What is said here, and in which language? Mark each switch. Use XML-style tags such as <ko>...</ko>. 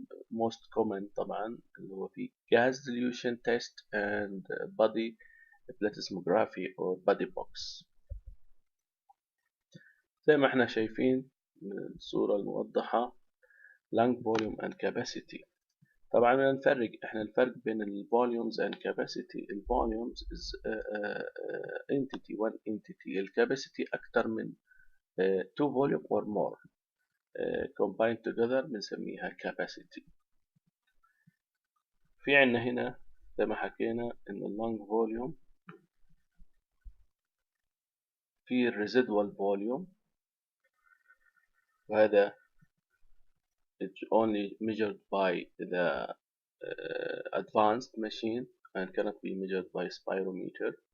<en>most common</en> <ar>طبعا اللي هو في</ar> <en>gas dilution test and body plethysmography or body box.</en> <ar>زي ما احنا شايفين من الصورة الموضحة</ar> <en>lung volume and capacity.</en> <ar>طبعا احنا الفرق بين ال</ar> <en>volumes and capacity. ال volumes is entity one entity. ال capacity</en> <ar>أكتر من</ar> <en>two volume or more combined together</en> <ar>بنسميها</ar> <en>capacity.</en> <ar>في عنا هنا زي ما حكينا إن</ar> <en>ال lung volume في residual volume,</en> <ar>وهذا</ar> <en>it's only measured by the advanced machine and cannot be measured by spirometer.</en>